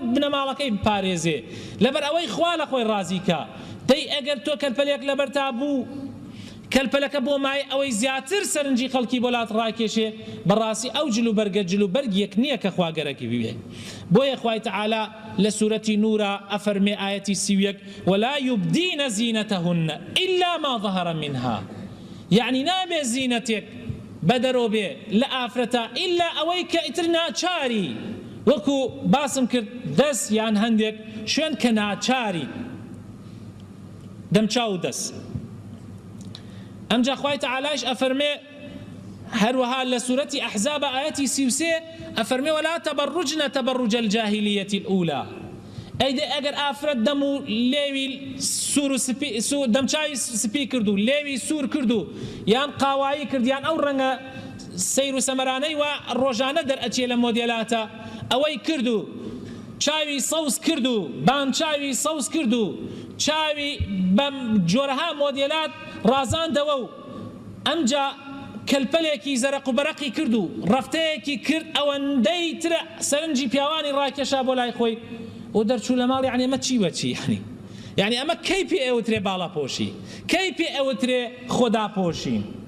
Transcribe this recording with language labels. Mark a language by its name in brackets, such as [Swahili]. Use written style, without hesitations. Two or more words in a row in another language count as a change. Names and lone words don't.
[Central Kurdish] بنەماڵەکەی بپارێزێ لەبەر ئەوەی خوا لە خۆی ڕازیکە دەی ئەگەر تۆ کەلپەلێک لەبەر تا بوو کەلپەلەکە بۆ مای ئەوەی زیاتر سەرنجی خەڵکی بۆلات ڕاکێشێ بەڕاستی ئەو جلوبەرگ یەک نییە کە خواگەرەکی بوێ بۆیە خوای تەعالا لە سوورەتی نورە ئەفەرمێ ئایەتی 31 [Arabic] ولا يبدين زينتهن إلا ما ظهر منها [Central Kurdish] يعني نابێ زینەتێک بەدەرۆ بێ لە ئافرەتە ئیلا ئەوەی کە ئیتر ناچاری وەکو باسم کرد دەست یان هەندێک شوێن کە ناچاری دەمچاو دەست ئەمجا خوای تەعالایش ئەفەرمێ هەروەها لە سوورەتی ئەحزاب ئایەتی 33 ئەفەرمێ [Arabic] ولا تبرجن تبرج الجاهلیة الأولى [Central Kurdish] ئەیدە ئەگەر ئافرەت دەم و لێوی سوور و دەمچاوی سپی کرد و لێوی سوور کرد و یان قاوایی کرد یان ئەو ڕەنگە سیر و سەمەرانەی وا ڕۆژانە دەرئەچێ لە مۆدێلاتە ئەوەی کرد و چاوی سەوز کرد و بانچاوی سەوز کرد و چاوی بەم جۆرەها مۆدێلات ڕازاندەوە و ئەمجا کەلپەلێکی زەرق و بەرەقی کرد و ڕەفتەیەکی کرد ئەوەندەی ترە سەرنجی پیاوانی ڕاکێشا بۆ لای خۆی و دەرچوو لە ماڵ یعنی ئەمە چی وەچی یعنی ئەمە کەی پێ ئێوترێ باڵاپۆشی کەی پێ ئێوترێ خۆداپۆشی